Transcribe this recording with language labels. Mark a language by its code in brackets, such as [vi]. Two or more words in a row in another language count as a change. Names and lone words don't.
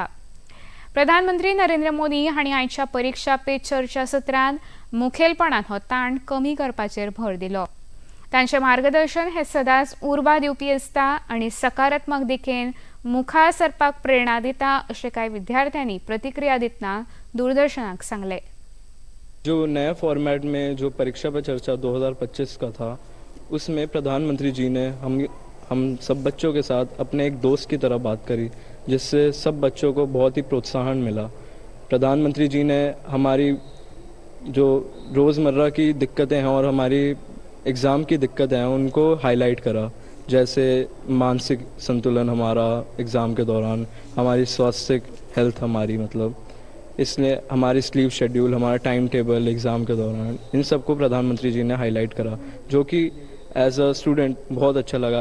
[kok] प्रधानमंत्री नरेंद्र मोदी हांणी आयच्या परीक्षा पे चर्चा सत्रांत मुखेलपणान हो ताण कमी करपाचेर भर दिलो। तांचें मार्गदर्शन हे सदांच उर्बा दिवपी आसता आनी सकारात्मक दिकेन मुखार सरपाक प्रेरणा दिता अशें कांय विद्यार्थ्यांनी प्रतिक्रिया दितना दूरदर्शनाक सांगलें। [hi] जो नया फॉर्मेट में जो परीक्षा पर चर्चा 2025 का था, उसमें प्रधानमंत्री जी ने हम सब बच्चों के साथ अपने एक दोस्त की तरह बात करी, जिससे सब बच्चों को बहुत ही प्रोत्साहन मिला। प्रधानमंत्री जी ने हमारी जो रोज़मर्रा की दिक्कतें हैं और हमारी एग्ज़ाम की दिक्कतें हैं उनको हाईलाइट करा, जैसे मानसिक संतुलन हमारा एग्ज़ाम के दौरान, हमारी स्वास्थ्य हेल्थ हमारी मतलब, इसलिए हमारी [en] sleep schedule, [hi] हमारा [en] time table [hi] एग्ज़ाम के दौरान, इन सबको प्रधानमंत्री जी ने हाईलाइट करा, जो कि [en] as a student [hi] बहुत अच्छा लगा।